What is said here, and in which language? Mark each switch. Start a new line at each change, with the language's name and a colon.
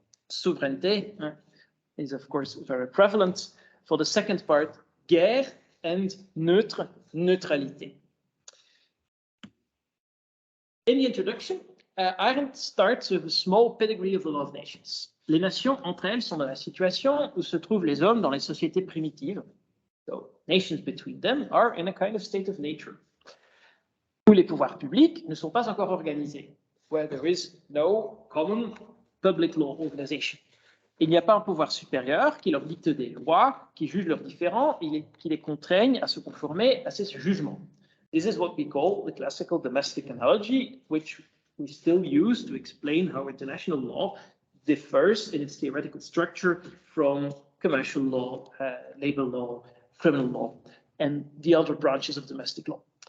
English: Souveraineté is, of course, very prevalent. For the second part, guerre and neutralité. In the introduction, Arendt starts with a small pedigree of the law of nations.
French: Les nations, entre elles, sont dans la situation où se trouvent les hommes dans les sociétés primitives.
English: So, nations between them are in a kind of state of nature.
French: Où les pouvoirs publics ne sont pas encore organisés.
English: Where there is no common public law organization.
French: Il n'y a pas un pouvoir supérieur qui leur dicte des lois, qui juge leurs différends et qui les contraigne à se conformer à ces jugements.
English: This is what we call the classical domestic analogy, which we still use to explain how international law differs in its theoretical structure from commercial law, labor law, criminal law, and the other branches of domestic law.